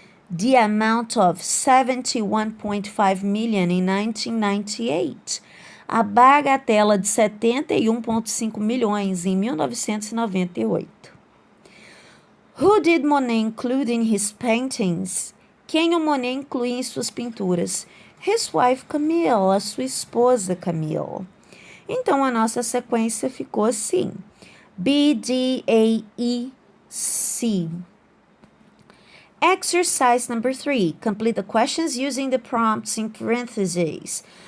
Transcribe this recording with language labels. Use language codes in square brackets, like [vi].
[en] The amount of 71.5 million in 1998. [pt] A bagatela de 71,5 milhões em 1998. [en] Who did Monet include in his paintings? [pt] Quem o Monet inclui em suas pinturas? [en] His wife Camille, [pt] a sua esposa Camille. Então, a nossa sequência ficou assim. B, D, A, E, C. [en] Exercise number 3. Complete the questions using the prompts in parentheses.